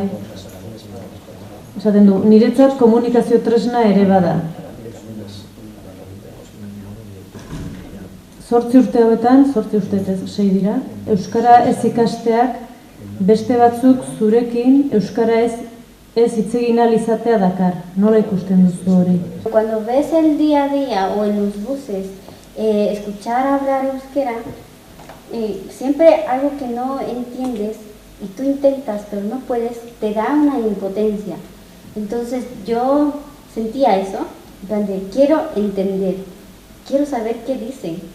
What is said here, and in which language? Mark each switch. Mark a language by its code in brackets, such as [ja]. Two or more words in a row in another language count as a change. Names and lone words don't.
[eu] Esaten du, niretzat komunikazio tresna ere bada. 8 urte hauetan, 8 urte ez 6 dira, euskara ez ikasteak beste batzuk zurekin euskara ez hitz egin ahal izatea dakar. Nola ikusten duzu hori? [es] Cuando ves el día a día o en los buses escuchar hablar euskera, siempre algo que no entiendes y tú intentas pero no puedes, te da una impotencia. Entonces yo sentía eso, donde quiero entender, quiero saber qué dicen.